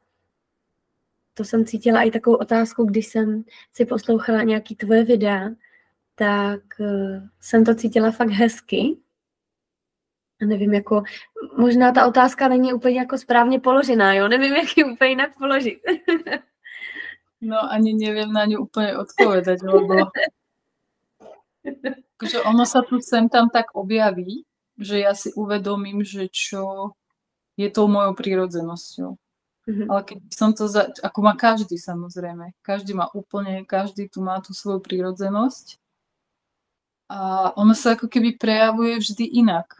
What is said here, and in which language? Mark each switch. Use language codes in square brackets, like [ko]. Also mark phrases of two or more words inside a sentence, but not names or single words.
[cs] To jsem cítila i takovou otázku, když jsem si poslouchala nějaký tvoje videa, tak jsem to cítila fakt hezky. A nevím, jako, možná ta otázka není úplně jako správně položená, jo? Nevím, jak ji úplně jinak položit. [sk] No ani neviem na ňu úplne odpovedať, lebo akože ono sa tu sem tam tak objaví, že ja si uvedomím, že čo je tou mojou prírodzenosťou. Ale keď som to, ako má každý samozrejme, každý tu má tú svoju prírodzenosť a ono sa ako keby prejavuje vždy inak.